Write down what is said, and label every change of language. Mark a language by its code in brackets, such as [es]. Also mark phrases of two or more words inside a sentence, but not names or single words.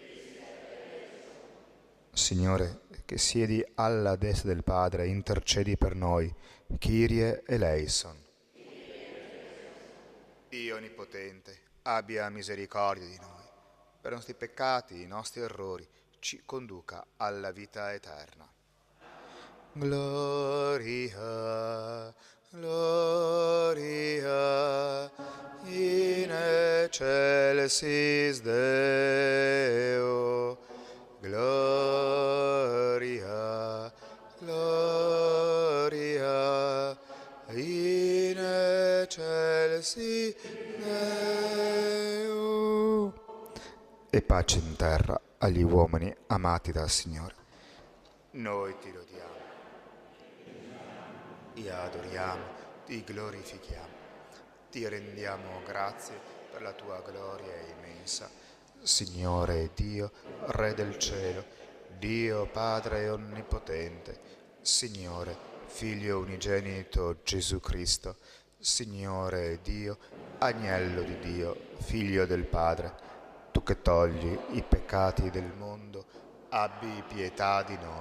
[it] Signore, che siedi alla destra del Padre, intercedi per noi, [el] Κύριε ελέησον. [it] Dio Onnipotente, abbia misericordia di noi. Per i nostri peccati, i nostri errori, ci conduca alla vita eterna. [la] Gloria, gloria, in excelsis Deo. Gloria, gloria, in excelsis Deo. [it] E pace in terra agli uomini amati dal Signore. Noi ti lodiamo, ti adoriamo, ti glorifichiamo, ti rendiamo grazie per la tua gloria immensa. Signore Dio, Re del cielo, Dio Padre onnipotente, Signore, Figlio unigenito Gesù Cristo, Signore Dio, Agnello di Dio, Figlio del Padre, tu che togli i peccati del mondo, abbi pietà di noi.